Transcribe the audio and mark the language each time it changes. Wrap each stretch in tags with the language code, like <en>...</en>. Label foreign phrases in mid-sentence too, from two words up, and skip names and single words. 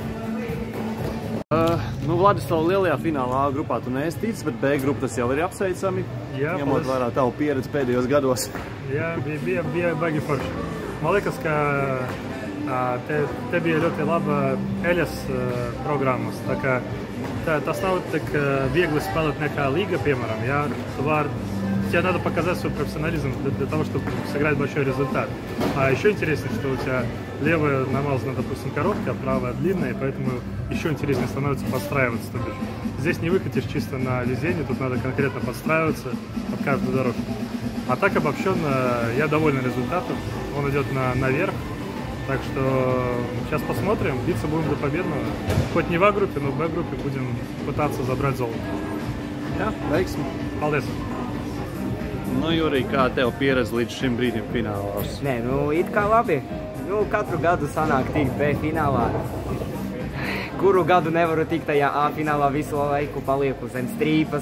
<lv>Vladislava lielajā finālā A grupā tu neesi ticis, bet B grupa tas jau ir apsveicami, ņemot vērā tavu pieredzi pēdējos gados. Jā, bija baigi forši. Man liekas, ka te bija ļoti laba Eļas programmas, tā kā tas nav tik viegli spēlēt nekā Liga, piemēram, jā.</lv> <ru>Тебе надо показать свой профессионализм для того, чтобы сыграть большой результат. А еще интереснее, что у тебя левая намазана, допустим, короткая, правая длинная, и поэтому еще интереснее становится подстраиваться. То бишь, здесь не выкатишь чисто на везение, тут надо конкретно подстраиваться под каждую дорожку. А так обобщенно, я доволен результатом. Он идет наверх. Так что сейчас посмотрим, биться будем до победного. Хоть не в А-группе, но в Б-группе будем пытаться забрать золото.</ru> <lv>Jā, veiksmi. Paldies! Jurij, kā tev pieredze līdz šim brīdim finālās? Nē, it kā labi. Katru gadu sanāk tikt B finālā. kuru gadu nevaru tikt tajā A finālā visu laiku, palieku zem strīpas.</lv>